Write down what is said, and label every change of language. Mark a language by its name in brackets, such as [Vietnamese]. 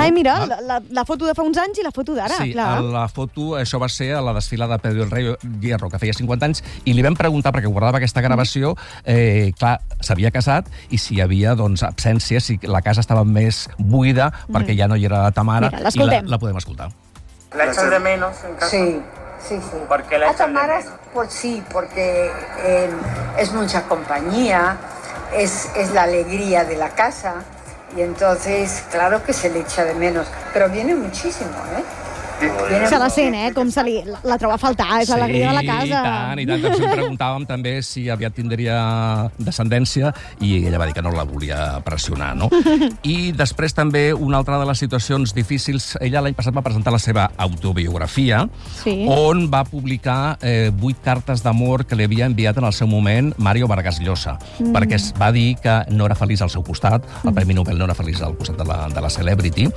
[Catalan] Ai, mira, la foto de fa uns anys i la foto d'ara. Sí, clar. La foto, això va ser a la desfilada de Pedro el Rey Hierro, que feia 50 anys, i li vam preguntar, perquè guardava aquesta gravació, clar, s'havia casat i si hi havia absències, si la casa estava més buida perquè ja no hi era la Tamara. Mira, la podem escoltar. [Spanish] ¿La echan de menos en casa? Sí, sí, sí. ¿Por qué la echan de menos? Porque es mucha compañía, es la alegría de la casa, y entonces, claro que se le echa de menos, pero viene muchísimo, ¿eh? [Catalan] Se la sent, com se la troba a faltar, és l'alegria de la casa. Sí, i tant. Si em preguntàvem també si aviat tindria descendència i ella va dir que no la volia pressionar, no? I després també una altra de les situacions difícils, ella l'any passat va presentar la seva autobiografia, on va publicar 8 cartes d'amor que li havia enviat en el seu moment Mario Vargas Llosa, perquè es va dir que no era feliç al seu costat, el Premi Nobel no era feliç al costat de la celebrity.